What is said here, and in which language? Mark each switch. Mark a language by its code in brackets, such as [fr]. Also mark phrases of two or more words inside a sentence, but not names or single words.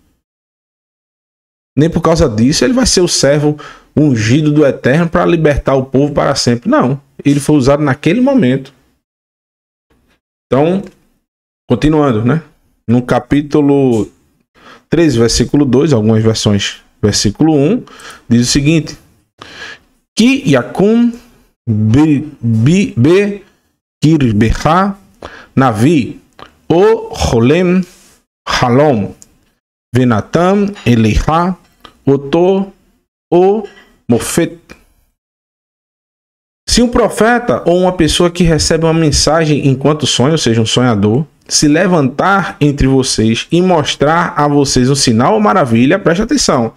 [pt] Nem por causa disso ele vai ser o servo ungido do Eterno para libertar o povo para sempre. Não. ele foi usado naquele momento. Então, continuando, né? No capítulo 13, versículo 2, algumas versões, versículo 1, diz o seguinte: [he] כי יקום בקרבך נביא או חלם חלום ונתן אליך אות או מופת. [pt] Se um profeta ou uma pessoa que recebe uma mensagem enquanto sonha, ou seja, um sonhador, se levantar entre vocês e mostrar a vocês um sinal ou maravilha, preste atenção.